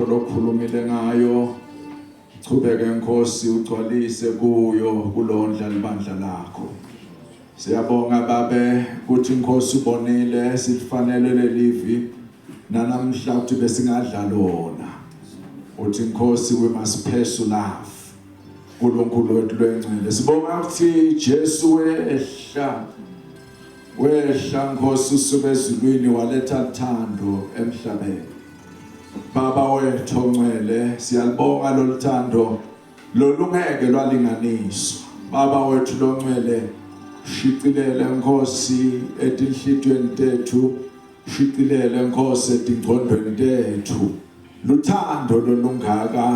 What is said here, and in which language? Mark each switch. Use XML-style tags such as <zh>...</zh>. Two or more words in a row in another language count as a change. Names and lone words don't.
<ss>lokhulumile ngayo chubeke Nkosi ugcwalise kuyo kulondla libandla lakho siyabonga babe ukuthi Nkosi ubonile sifanele lelivi nanamhla ukuthi besingadla lona uthi Nkosi</ss> <en>we must pursue love</en> <ss>uNkulunkulu wethu lwengcwele sibonga ukuthi Jesu wehla Nkosi usuke ezulwini waletha uthando emhlabeni Baba wethu ongcwele siyalibonga loluthando lolungeke lwalinganiswa Baba wethu longcwele shiqilele Nkosi etinhlitweni tethu shiqilele Nkosi etingqondweni tethu luthando lolungaka</ss>